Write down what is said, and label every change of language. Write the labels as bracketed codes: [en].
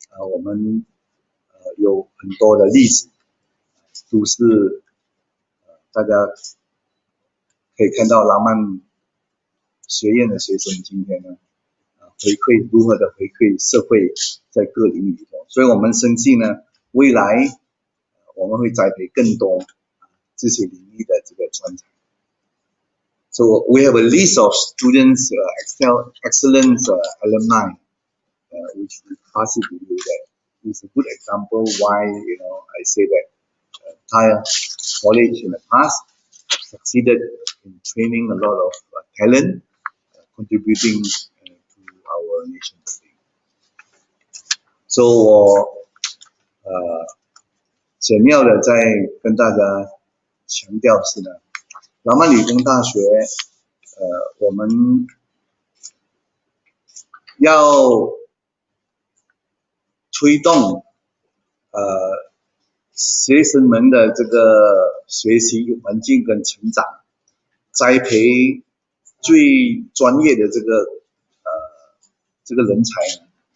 [zh] 我们有很多的例子，都是大家可以看到拉曼学院的学生今天呢如何的回馈社会在各领域里头。所以我们相信呢，未来我们会栽培更多这些领域的这个专才。 [en] So we have a list of students, excellent alumni, which we pass it to you. That is a good example why I say that Thai college in the past succeeded in training a lot of talent, contributing to our nation building. [zh] So 我简要的再跟大家强调是呢，拉曼理工大学我们要推动学生们的这个学习环境跟成长，栽培最专业的这个人才呢。